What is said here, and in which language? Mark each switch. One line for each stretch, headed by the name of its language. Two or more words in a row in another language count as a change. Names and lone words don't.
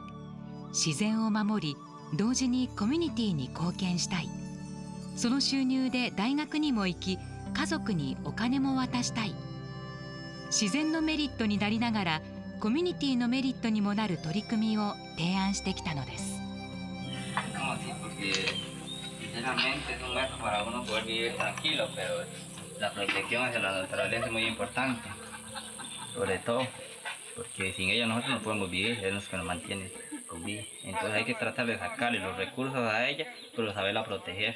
Japanese: 自然を守り、同時にコミュニティに貢献したい。その収入で大学にも行き、家族にお金も渡したい。自然のメリットになりながら、コミュニティのメリットにもなる取り組みを提案してきたのです。
Spanish: Sinceramente es un método para uno poder vivir tranquilo, pero la protección hacia la naturaleza es muy importante, sobre todo porque sin ella nosotros no podemos vivir, es lo que nos mantiene con vida. Entonces hay que tratar de sacarle los recursos a ella, pero saberla proteger.